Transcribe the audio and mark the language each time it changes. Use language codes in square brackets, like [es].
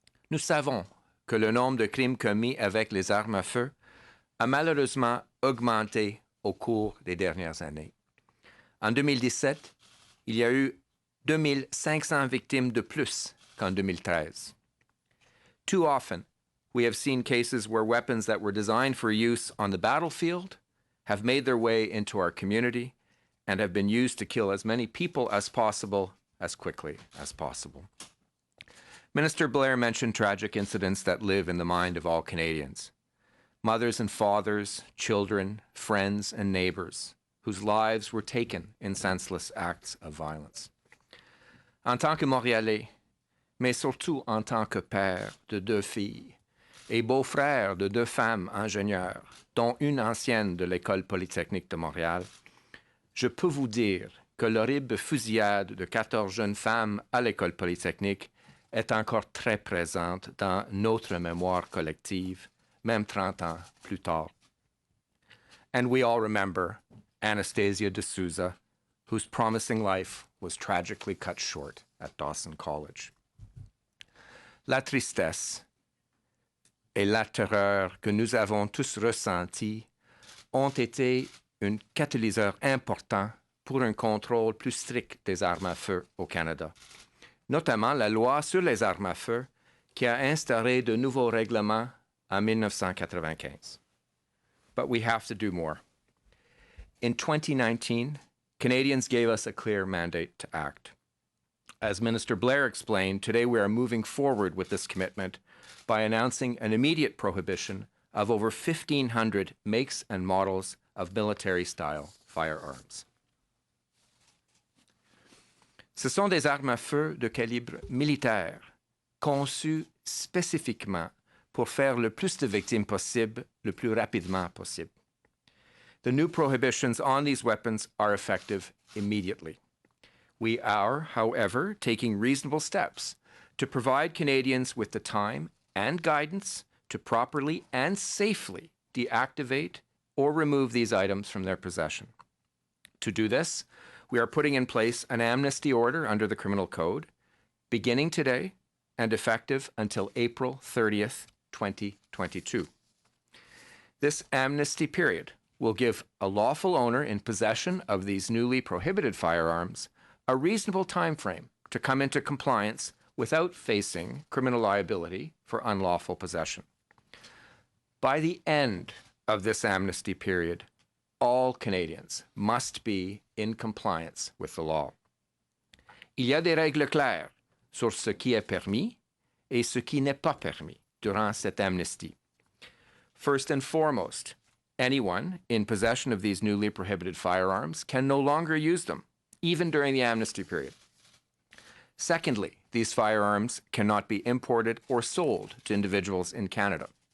[fr] Nous savons que le nombre de crimes commis avec les armes à feu a malheureusement augmenté au cours des dernières années. En 2017, il y a eu 2500 victimes de plus qu'en 2013. [en] Too often, we have seen cases where weapons that were designed for use on the battlefield have made their way into our community and have been used to kill as many people as possible, as quickly as possible. Minister Blair mentioned tragic incidents that live in the mind of all Canadians. Mothers and fathers, children, friends, and neighbors whose lives were taken in senseless acts of violence. [fr] En tant que Montréalais, mais surtout en tant que père de 2 filles, et beau-frère de 2 femmes ingénieures, dont une ancienne de l'École polytechnique de Montréal, je peux vous dire que l'horrible fusillade de 14 jeunes femmes à l'École polytechnique est encore très présente dans notre mémoire collective, même 30 ans plus tard. [en] And we all remember Anastasia de Souza, whose promising life was tragically cut short at Dawson College. [fr] La tristesse et la terreur que nous avons tous ressentis ont été un catalyseur important pour un contrôle plus strict des armes à feu au Canada, notamment la loi sur les armes à feu qui a instauré de nouveaux règlements en 1995. [en] But we have to do more. In 2019, Canadians gave us a clear mandate to act. As Minister Blair explained, today we are moving forward with this commitment by announcing an immediate prohibition of over 1,500 makes and models of military-style firearms. [fr] Ce sont des armes à feu de calibre militaire, conçues spécifiquement pour faire le plus de victimes possible, le plus rapidement possible. [en] The new prohibitions on these weapons are effective immediately. We are, however, taking reasonable steps to provide Canadians with the time and guidance to properly and safely deactivate or remove these items from their possession. To do this, we are putting in place an amnesty order under the Criminal Code, beginning today and effective until April 30th, 2022. This amnesty period will give a lawful owner in possession of these newly prohibited firearms a reasonable time frame to come into compliance without facing criminal liability for unlawful possession. By the end of this amnesty period, all Canadians must be in compliance with the law. [fr] Il y a des règles claires sur ce qui est permis et ce qui n'est pas permis durant cette amnesty. [en] First and foremost, anyone in possession of these newly prohibited firearms can no longer use them, even during the amnesty period. Secondly, these firearms cannot be imported or sold to individuals in Canada.